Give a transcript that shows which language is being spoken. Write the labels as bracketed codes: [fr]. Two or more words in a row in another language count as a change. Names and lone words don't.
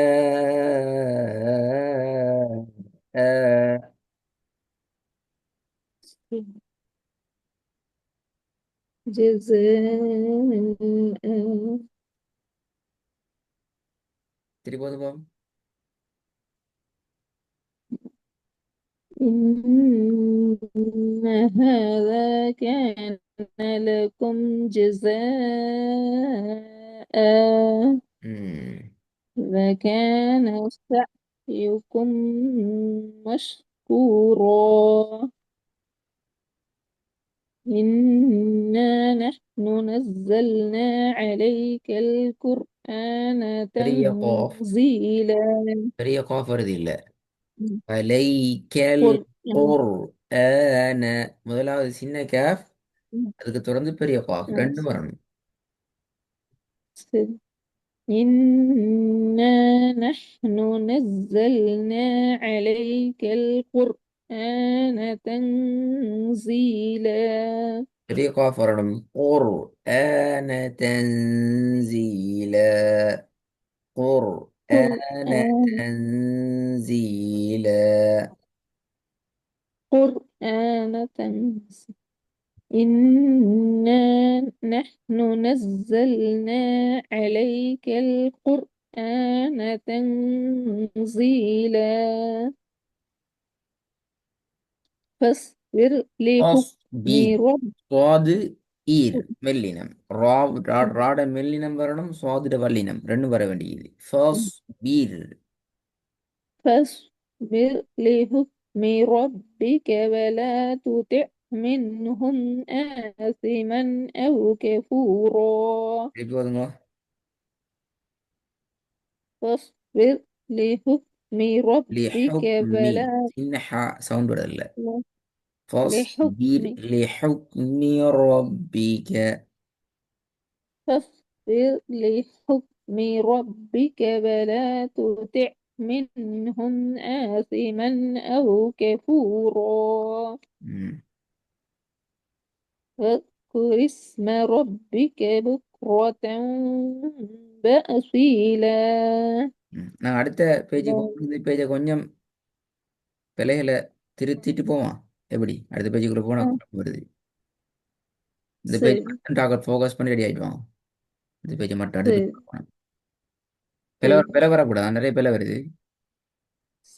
[ar] ஜஸா [ta] திருப்பி போதும். [ar] إن هذا كان لكم جزاء ம். وكان سعيكم مشكورا. إنا نحن نزلنا عليك القرآن [ta] பெரிய காஃப், [ar] تنزيلا. [ta] பெரிய காஃப் வருது இல்ல. அலைக்கல் [ar] قرآن. [ta] குர் ஆன, முதலாவது சின்ன கேஃப், அதுக்கு தொடர்ந்து பெரிய காஃப் ரெண்டும் வரணும். [ar] إنا نحن نزلنا عليك القرآن. تنزيلا. [ta] பெரிய காஃப் வரணும். [ar] قرآن تنزيلا. قرآن قرآن تنزيلا. قرآن تنزيلا. إنا نحن نزلنا عليك القرآن تنزيلا. فاصبر لحكم أصبر. ربك. [ta] சுவாது ஈர் மெல்லினம். ராட மெல்லினம் வரணும், சுவாதிட வல்லினம் ரெண்டும் வர வேண்டியது. ஃபர்ஸ்ட் பீர். [ar] فاصبر لحكم ربك ولا تطع منهم آثما أو كفورا. [ta] திருப்பி வருங்க. [ar] فاصبر لحكم ربك لحكمي ولا [ta] சின்ன சவுண்ட் வரல. [ar] فاصبر لحكم لحكم ربك. فاصبر لحكم ربك ولا تطع منهم آثما أو كفورا. ம். واذكر اسم ربك بكرة وأصيلا. ம். [ta] நான் அடுத்த பேஜுக்கு போகும்போது இந்த பேஜை கொஞ்சம் பிழைகளை திருத்திட்டு போவான். எப்படி அடுத்த பேஜுக்குள்ள போனா குழப்பம் வருது. இந்த பேஜ் சரி மட்டும் டார்கெட் ஃபோக்கஸ் பண்ணி ரெடி ஆயிடுவான். இந்த பேஜை மட்டும் அடுத்த சரி பேஜ் போகணும். பிழை சரி பிழை வரக்கூடாது, நிறைய பிழை வருது.